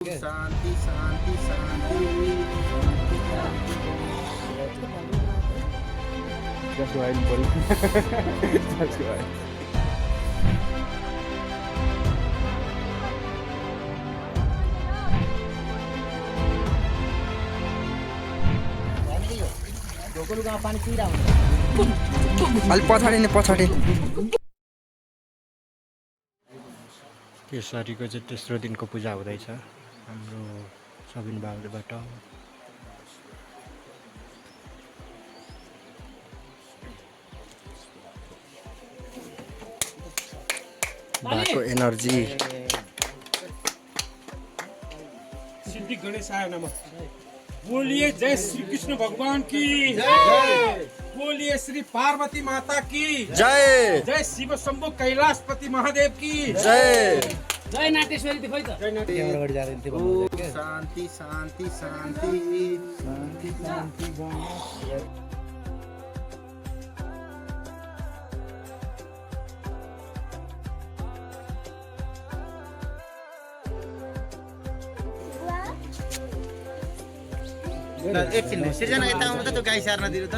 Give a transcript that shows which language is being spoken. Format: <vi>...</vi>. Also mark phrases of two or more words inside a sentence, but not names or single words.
<sa>शांति शांति शांति।</sa> <en>Just go ahead and pull. Just go ahead.</en> <ne>अलि पछाडि नै पछाडि केसरीको चाहिँ तेस्रो दिनको पूजा हुँदैछ हाम्रो सबिन बाबुबाट। बाको एनर्जी</ne> <sa>सिद्धि गणेशाय नमः।</sa> <hi>बोलिए जय श्री कृष्ण भगवान की जय। बोलिए श्री पार्वती माता की जय। जय शिव शंभु कैलाशपति महादेव की जय।</hi> <ne>जय नाटेश्वरी दिखाई त जय नाटेश्वरी।</ne> <sa>शांति शांति शांति शांति शांति।</sa> <ne>एकछिन सिर्जना यता आउनु त त्यो गाई सार्न दिनु त।</ne>